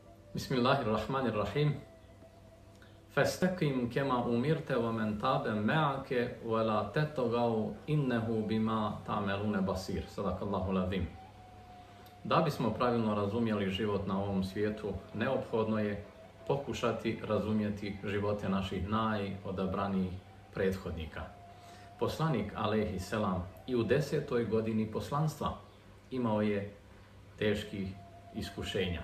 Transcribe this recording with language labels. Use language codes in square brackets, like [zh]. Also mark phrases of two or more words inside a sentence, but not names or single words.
[ar] بسم الله الرحمن الرحيم. فاستقم كما أمرت ومن تاب معك ولا تطغوا إنه بما تعملون بصير. صدق الله العظيم. [bs] Da bismo pravilno razumjeli život na ovom svijetu, neophodno je pokušati razumjeti živote naših najodabranijih prethodnika. Poslanik [ar] عليه السلام [bs] i u 10. godini poslanstva imao je teških iskušenja.